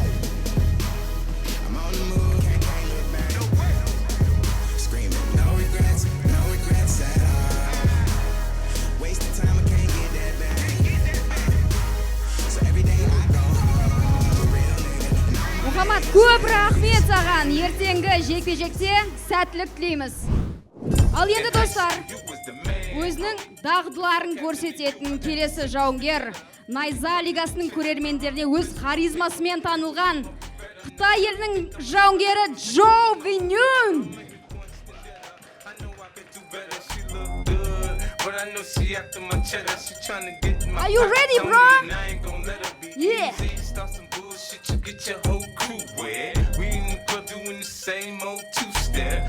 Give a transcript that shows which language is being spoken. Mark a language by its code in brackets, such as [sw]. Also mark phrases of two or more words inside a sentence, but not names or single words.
[en] I'm on the move, can't look back. Screaming, no regrets at all. Wasting time, I can't get that back. So every day I go home, real nigga. [kk] Мұхаммад, көп рахмет саған. Ертеңгі жекпе-жекте сәттілік тілейміз. Ал енді достар, өзінің дағдыларын көрсететін келесі жауынгер Naiza лигасының көрермендеріне өз харизмасымен танылған Қытай елінің жауынгері Джо Виньюн. [en] Are you ready, bro? Yeah. Get your whole crew wet. We in the club doing the same old two-step.